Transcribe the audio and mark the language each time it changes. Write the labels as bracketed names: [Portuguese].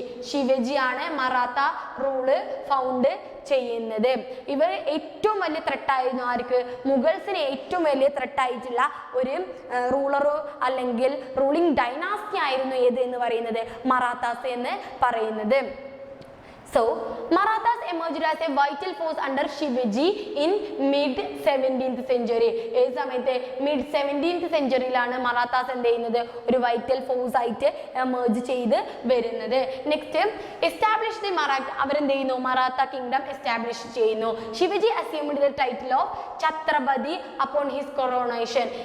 [Malayalam] ശിവജി ആണ് Maratha rule found ചെയ്യുന്നത്. ഇവർ ഏറ്റവും വലിയ ത്രെട്ടായിരുന്നു ആർക്ക്? മുഗൾസിന് ഏറ്റവും വലിയ ത്രെട്ടായിട്ടുള്ള ഒരു റൂളറോ അല്ലെങ്കിൽ റൂളിംഗ് ഡൈനാസ്റ്റി ആയിരുന്നു ഏത് എന്ന് പറയുന്നത്? മറാത്താസ് എന്ന് പറയുന്നത്. [English] So, Marathas emerged as a vital force under Shivaji in mid-17th century. [Malayalam] ഏത് സമയത്ത്? mid-17th centuryയിലാണ് മറാത്താസ് എന്ത് ചെയ്യുന്നത്? ഒരു വൈറ്റൽ ഫോഴ്സ് ആയിട്ട് എമേർജ് ചെയ്ത് വരുന്നത്. [English] next, establish the [Malayalam] അവരെന്ത് ചെയ്യുന്നു? മറാത്ത കിങ്ഡം എസ്റ്റാബ്ലിഷ് ചെയ്യുന്നു. [English] Shivaji assumed the title of Chhatrapati upon his coronation.